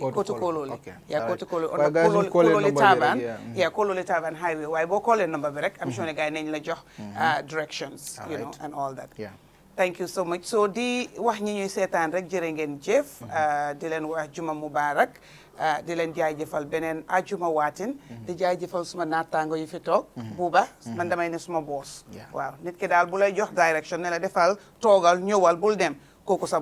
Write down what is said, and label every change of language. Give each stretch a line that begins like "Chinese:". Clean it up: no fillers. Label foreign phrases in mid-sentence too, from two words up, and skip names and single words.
English: Okay. Yeah, Kotu Kololi. Kololi Taban. Yeah, Kololi Taban Highway. Why bo call number direct? I'm sure the guy named la jox directions, you know, and all that. Yeah. thank you so much
Wolof: so di wax ñi ñuy seetaan rek jërë ngeen jëf di leen wax
Arabic: juma mubarak
Wolof: di leen jaajëfal beneen ajuma waatin di jaajëfal suma naataango yi fi toog buuba man damay ne suma boos waaw nit ki daal bu lay jox direction ne la defal toogal ñëwal bul dem kooku sa